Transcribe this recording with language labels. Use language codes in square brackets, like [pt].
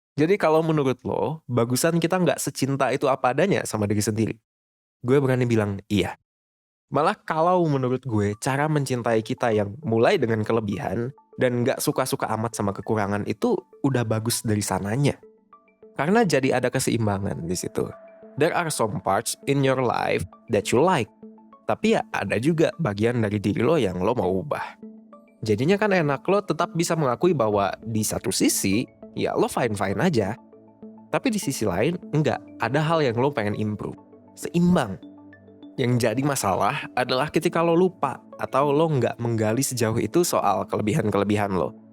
[id] Jadi kalau menurut lo, bagusan kita nggak secinta itu apa adanya sama diri sendiri? Gue berani bilang iya. Malah kalau menurut gue, cara mencintai kita yang mulai dengan kelebihan dan nggak suka-suka amat sama kekurangan itu udah bagus dari sananya. Karena jadi ada keseimbangan di situ. [en] There are some parts in your life that you like. [id] Tapi ya ada juga bagian dari diri lo yang lo mau ubah. Jadinya kan enak, lo tetap bisa mengakui bahwa di satu sisi, ya lo fine-fine aja. Tapi di sisi lain, enggak. Ada hal yang lo pengen improve. Seimbang. Yang jadi masalah adalah ketika lo lupa atau lo nggak menggali sejauh itu soal kelebihan-kelebihan lo.